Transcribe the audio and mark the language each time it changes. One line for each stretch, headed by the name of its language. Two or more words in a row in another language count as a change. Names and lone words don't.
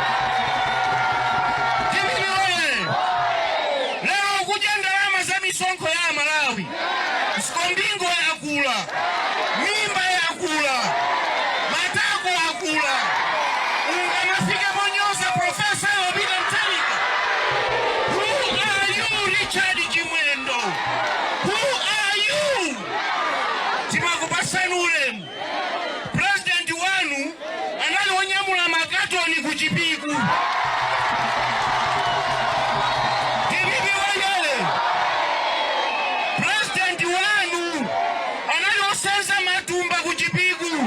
Nyanja: Tibibiroye lero kuja ndalama za misonkho ya Malawi Sikombingo yakula, mimba yakula, matako yakula. Ungamafika monyoza Professor Peter Mutharika.
English: Who are you, Richard Chimwendo? Who are you?
Nyanja: Timakupasani ulemu. President wanu anali wonyamula makatoni kuchipiku. President wanu anali osenza matumba kuchipiku.